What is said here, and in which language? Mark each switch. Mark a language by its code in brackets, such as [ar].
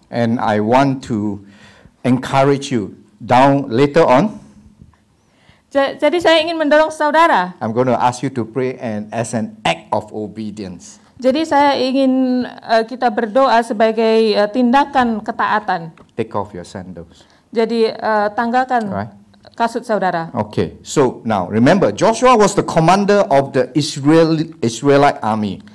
[en] And I want to encourage you down later on. [id] Jadi saya ingin mendorong saudara. [en] I'm going to ask you to pray and as an act of obedience. [id] Jadi saya ingin kita berdoa sebagai tindakan ketaatan. [en] Take off your sandals. [id] Jadi tanggalkan [en] Right. [id] kasut saudara. [en] Okay. So now remember, Joshua was the commander of the Israelite army.